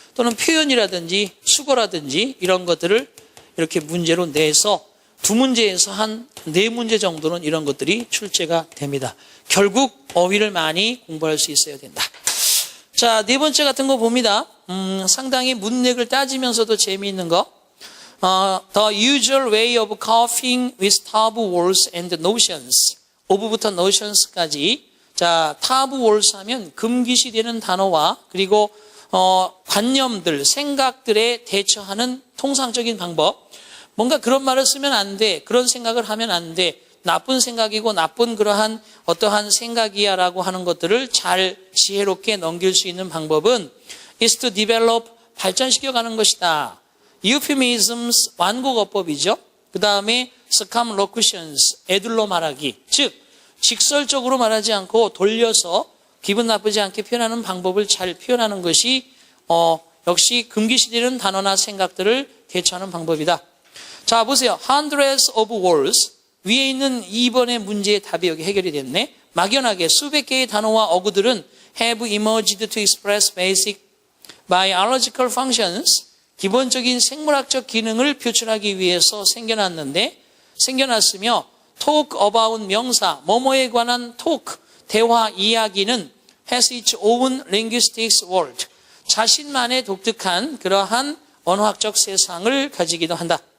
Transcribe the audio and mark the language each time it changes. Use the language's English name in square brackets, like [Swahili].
[Korean] 또는 표현이라든지 수거라든지 이런 것들을 이렇게 문제로 내서 2문제에서 한 4문제 정도는 이런 것들이 출제가 됩니다. 결국 어휘를 많이 공부할 수 있어야 된다. 자, 4번째 같은 거 봅니다. 상당히 문맥을 따지면서도 재미있는 거. [English] The usual way of coping with taboo words and notions. [Korean] of부터 notious까지. 자, taboo words 하면 금기시되는 단어와 그리고 관념들, 생각들에 대처하는 통상적인 방법. 뭔가 그런 말을 쓰면 안 돼. 그런 생각을 하면 안 돼. 나쁜 생각이고 나쁜 그러한 어떠한 생각이야 라고 하는 것들을 잘 지혜롭게 넘길 수 있는 방법은 [English] is to develop, [Korean] 발전시켜가는 것이다. euphemisms, 완곡어법이죠. 그 다음에 circumlocutions, 에둘러 말하기. 즉 직설적으로 말하지 않고 돌려서 기분 나쁘지 않게 표현하는 방법을 잘 표현하는 것이 역시 금기시되는 단어나 생각들을 대처하는 방법이다. 자, 보세요. [English] Hundreds of words. [Korean] 위에 있는 2번의 문제의 답이 여기 해결이 됐네. 막연하게 수백 개의 단어와 어구들은 [English] have emerged to express basic biological functions. [Korean] 기본적인 생물학적 기능을 표출하기 위해서 생겨났으며 [English] talk about [Korean] 명사, 뭐뭐에 관한 talk, 대화, 이야기는 [English] has its own linguistics world. [Korean] 자신만의 독특한 그러한 언어학적 세상을 가지기도 한다.